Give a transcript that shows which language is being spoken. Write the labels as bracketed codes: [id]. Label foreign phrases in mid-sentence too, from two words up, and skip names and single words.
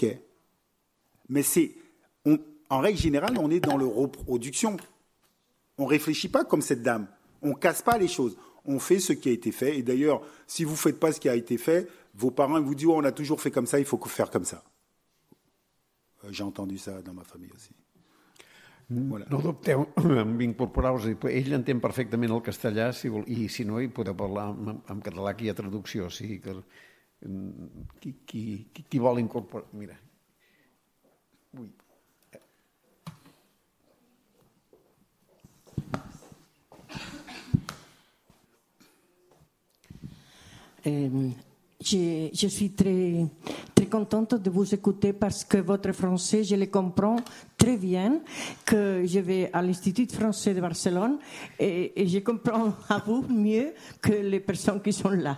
[fr] Mais en règle générale, on est dans le reproduction. On ne réfléchit pas comme cette dame. On ne casse pas les choses. On fait ce qui a été fait. Et d'ailleurs, si vous ne faites pas ce qui a été fait, vos parents vous disent oh, on a toujours fait comme ça, il faut faire comme ça. J'ai entendu ça dans ma famille aussi. Voilà. [ca] No dubteu en incorporar-vos. Ell entén perfectament el castellà i si no hi podeu parlar en català, que hi ha traducció. O sigui que qui vol incorporar... Mira. Ui. [fr] Je suis très, très contente de vous écouter parce que votre français, je le comprends très bien, que je vais à l'Institut français de Barcelone et je comprends à vous mieux que les personnes qui sont là.